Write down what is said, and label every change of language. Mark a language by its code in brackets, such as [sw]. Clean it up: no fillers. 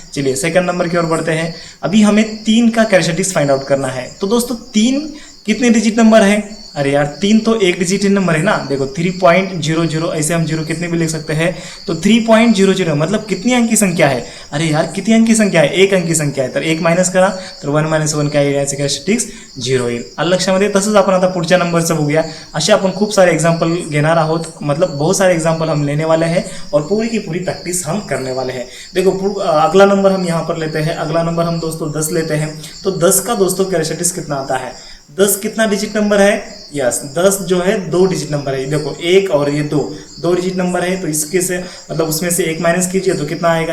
[hi] चलिए second number की ओर बढ़ते हैं। अभी हमें 3 का कैरेक्टरिस्टिक्स फाइंड आउट करना है। तो दोस्तों 3 कितने डिजिट नंबर है? अरे यार, 3 तो 1 डिजिट नंबर है ना। देखो 3.00, ऐसे हम 0 कितने भी लिख सकते हैं। तो 3.00 मतलब कितनी अंकी संख्या है? अरे यार, कितनी अंकी संख्या है? [mr] 1 अंकी संख्या आहे। तर 1 मायनस करा, तर 1 मायनस 1 काय येईल? याचे कैरेक्टरिस्टिक्स 0 येईल। आलं लक्षामध्ये? तसंच आपण आता पुढच्या नंबरचं बघूया। असे आपण खूप सारे एग्जाम्पल घेणार आहोत, [hi] मतलब बहुत सारे एग्जाम्पल हम लेने वाले हैं और पूरी की पूरी प्रैक्टिस हम करने वाले हैं। देखो अगला नंबर हम यहाँ पर लेते हैं। अगला नंबर हम दोस्तों 10 लेते हैं। तो 10 का दोस्तों कैरेक्टरिस्टिक्स कितना आता है? 10 कितना डिजिट नंबर है? यस, 10 जो है 2 डिजिट नंबर है। देखो 1 और ये 2 डिजिट नंबर है। तो इसके से मतलब उसमें से 1 माइनस कीजिए तो कितना आएगा?